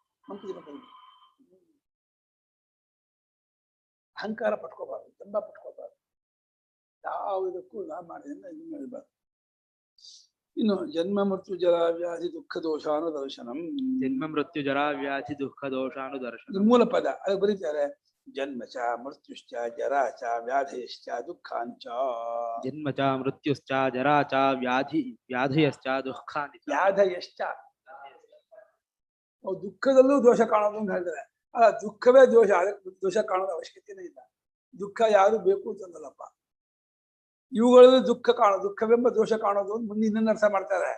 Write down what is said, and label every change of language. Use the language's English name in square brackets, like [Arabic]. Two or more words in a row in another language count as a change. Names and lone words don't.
[Kannada] ಅಹಂಕಾರ ಪಟ್ಕೋಬಾರ್ದು, ಜಂಬ ಪಟ್ಕೋಬಾರ್ದು. ಯಾವುದಕ್ಕೂ ನಾನು ಮಾಡಿದೆ ಇದನ್ನು ಹೇಳ್ಬಾರ್ದು. [Sanskrit] ಇನ್ನು ಜನ್ಮ ಮೃತ್ಯು ಜರ ವ್ಯಾಧಿ ದುಃಖ ದೋಷಾನುದರ್ಶನಂ. ಜನ್ಮ ಮೃತ್ಯು ಜರ ವ್ಯಾಧಿ ದುಃಖ ದೋಷಾನುದರ್ಶನಂ [Kannada] ಮೂಲ ಪದ. ಅದು ಬರೀತಾರೆ [Sanskrit] ಜನ್ಮ ಚ ಮೃತ್ಯುಶ್ಚ ಜರಾ ಚ ವ್ಯಾಧಯಶ್ಚ ದುಃಖಾಂಚ. ಜನ್ಮ ಚ ಮೃತ್ಯುಶ್ಚ ಜರಾ ಚ ವ್ಯಾಧಯಶ್ಚ ದುಃಖಾನಿ. [Kannada] ವ್ಯಾಧಯಶ್ಚ ದುಃಖದಲ್ಲೂ ದೋಷ ಕಾಣೋದು ಅಂತ ಹೇಳ್ತಾರೆ. ಅಲ್ಲ, ದುಃಖವೇ ದೋಷ, ಅದಕ್ಕೆ ದೋಷ ಕಾಣೋದು ಅವಶ್ಯಕತೆನೇ ಇಲ್ಲ. ದುಃಖ ಯಾರು ಬೇಕು ಅಂತಂದಲ್ಲಪ್ಪ. ಇವುಗಳಲ್ಲಿ ದುಃಖ ದುಃಖವೆಂಬ ದೋಷ ಕಾಣೋದು ಅಂತ ಮುಂದೆ ಇನ್ನೊಂದು ಅರ್ಥ ಮಾಡ್ತಾರೆ.